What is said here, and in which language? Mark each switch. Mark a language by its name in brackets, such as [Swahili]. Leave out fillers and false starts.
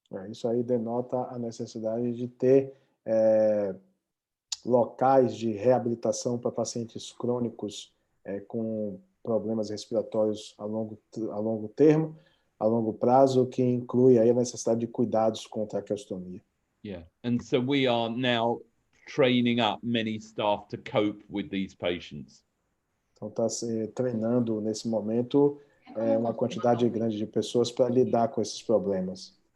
[Portuguese] Isso aí denota a necessidade de ter locais de reabilitação para pacientes crônicos com problemas respiratórios a longo termo, a longo prazo, que inclui aí a necessidade de cuidados com traqueostomia. [English] Yeah, and so we are now training up many staff to cope with these patients. [Portuguese] Então está se treinando nesse momento uma quantidade grande de pessoas para lidar com esses problemas.